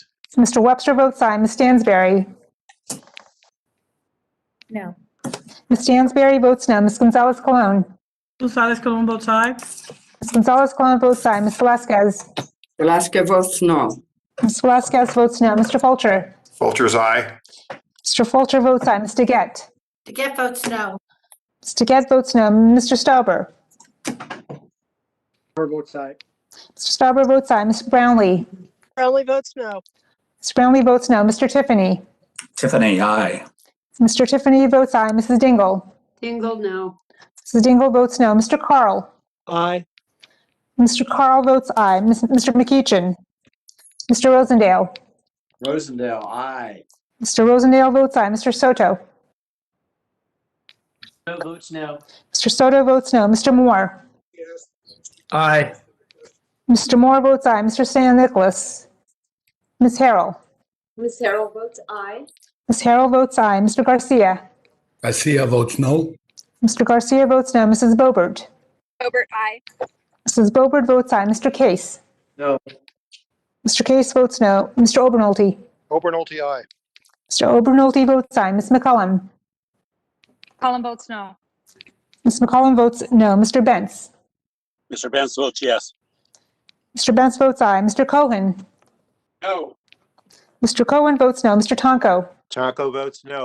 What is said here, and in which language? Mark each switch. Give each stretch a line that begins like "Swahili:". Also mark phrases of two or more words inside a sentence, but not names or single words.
English: Mr. Webster votes aye. Ms. Stansberry? No. Ms. Stansberry votes no. Ms. Gonzalez-Colon? Gonzalez Colon votes aye. Ms. Gonzalez-Colon votes aye. Ms. Velasquez? Velasquez votes no. Ms. Velasquez votes no. Mr. Fulcher? Fulcher's aye. Mr. Fulcher votes aye. Mr. Gett? DeGette votes no. Mr. Gett votes no. Mr. Stauber? Votes aye. Mr. Stauber votes aye. Mr. Brownlee? Brownlee votes no. Mr. Brownlee votes no. Mr. Tiffany? Tiffany, aye. Mr. Tiffany votes aye. Mrs. Dingle? Dingle, no. Mrs. Dingle votes no. Mr. Carl? Aye. Mr. Carl votes aye. Mr. McEachin? Mr. Rosendale? Rosendale, aye. Mr. Rosendale votes aye. Mr. Soto? No votes no. Mr. Soto votes no. Mr. Moore? Aye. Mr. Moore votes aye. Mr. San Nicholas? Ms. Harrell? Ms. Harrell votes aye. Ms. Harrell votes aye. Mr. Garcia? Garcia votes no. Mr. Garcia votes no. Mrs. Boebert? Boebert, aye. Mrs. Boebert votes aye. Mr. Case? No. Mr. Case votes no. Mr. Obernolte? Obernolte, aye. Mr. Obernolte votes aye. Ms. McCollum? McCollum votes no. Ms. McCollum votes no. Mr. Benz? Mr. Benz votes yes. Mr. Benz votes aye. Mr. Cohen? No. Mr. Cohen votes no. Mr. Tonko? Tonko votes no.